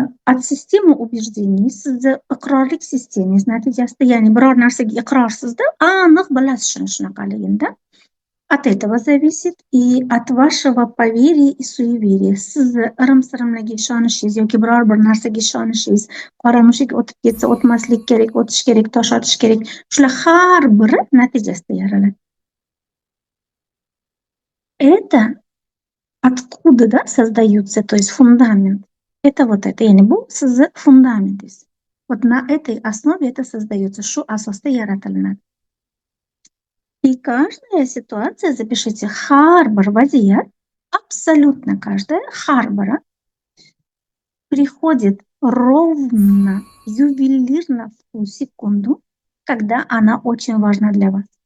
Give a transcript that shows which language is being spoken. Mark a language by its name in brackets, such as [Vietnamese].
[Russian] От системы убеждений, [Uzbek] sizni iqrorlik sistemangiz natijasida, ya'ni biror narsaga iqrorsizda, aniq bilasiz shuni shunaqaligini, да. [Russian] От этого зависит и от вашего поверия и суеверия. [Uzbek] Sizni irim-sirimlarga ishonishingiz yoki biror bir narsaga ishonishingiz, qora mushuk o'tib ketsa o'tmaslik kerak, o'tish kerak, tosh otish kerak. Shular har biri natijasida yaraladi. [Russian] Это откуда, да, создаются, то есть фундамент. Это вот это, [Uzbek] ya'ni bu sizni fundamentingiz. [Russian] Вот на этой основе это создается. [Uzbek] Shu asosda yaratilinadi. [Russian] И каждая ситуация, запишите, [Uzbek] har bir vaziyat, [Russian] абсолютно каждая, [Uzbek] har biri [Russian] приходит ровно, ювелирно в ту секунду, когда она очень важна для вас.